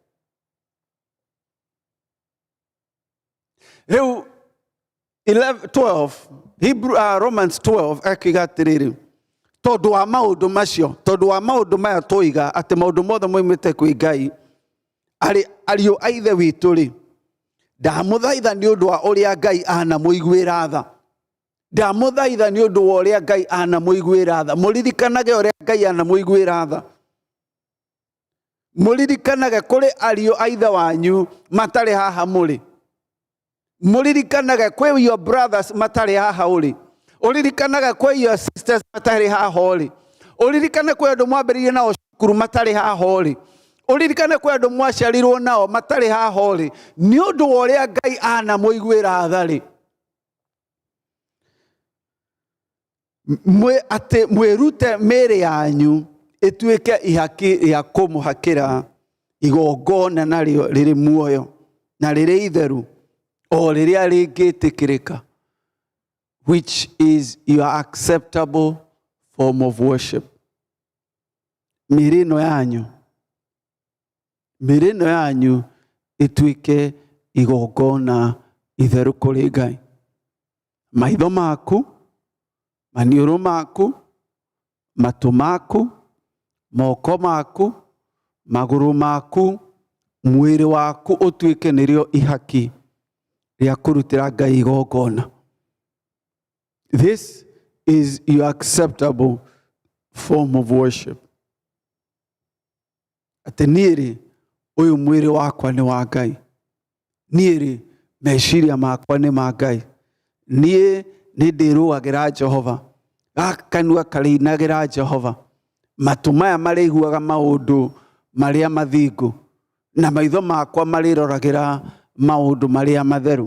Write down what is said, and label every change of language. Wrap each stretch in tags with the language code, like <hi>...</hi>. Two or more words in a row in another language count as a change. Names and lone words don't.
<ki>Rĩu 12 Romans 12 akiuga atĩrĩrĩ, tondũ wa maũndũ macio, tondũ wa maũndũ maya tũiga atĩ maũndũ mothe moimĩte kwĩ Ngai, ariũ a ithe witũ rĩ, ndamũthaitha nĩ ũndũ wa ũrĩa Ngai anamũiguĩra tha. Ndamũthaitha nĩ ũndũ wa ũrĩa Ngai anamũiguĩra tha. Mũririkanage ũrĩa Ngai anamũiguĩra tha. Mũririkanage kũrĩ ariũ a ithe wanyu matarĩ haha mũrĩ. Mũririkanage kwĩ</ki> <en>your brothers</en> <ki>matarĩ haha ũrĩ. Ũririkanage kwĩ</ki> <en>your sisters</en> <ki>matarĩ haha ũrĩ. Ũririkane kwĩ andũ mwambĩrĩirie nao cukuru matarĩ haha ũrĩ. Ũririkane kwĩ andũ mwaciarirwo nao matarĩ haha ũrĩ. Nĩ ũndũ wa ũrĩa Ngai anamũiguĩra tha rĩ, atĩ mwĩrute mĩĩrĩ yanyu ĩtuĩke ihaki rĩa kũmũhakĩra igongona narĩo rĩrĩ muoyo na rĩrĩ itheru, o rĩrĩa rĩngĩtĩkĩrĩka,</ki> <en>which is your acceptable form of worship.</en> <ki>Mĩĩrĩ ĩno yanyu ĩtuĩke igongona itheru kũrĩ Ngai. Maitho maku, maniũrũ maku, matũ maku, moko maku, magũrũ maku, mwĩrĩ waku ũtuĩke nĩrĩo ihaki rĩa kũrutĩra Ngai igongona.</ki> <en>This is your acceptable form of worship.</en> <ki>Atĩ niĩ rĩ, ũyũ mwĩrĩ wakwa nĩ wa Ngai. Niĩ rĩ, meciria makwa nĩ ma Ngai. Niĩ nĩ ndĩrũagĩra Jehova. Gaka kanua karĩinagĩra Jehova. Matũ maya marĩiguaga maũndũ marĩa mathingu, na maitho makwa marĩroragĩra maũndũ marĩa matheru.</ki>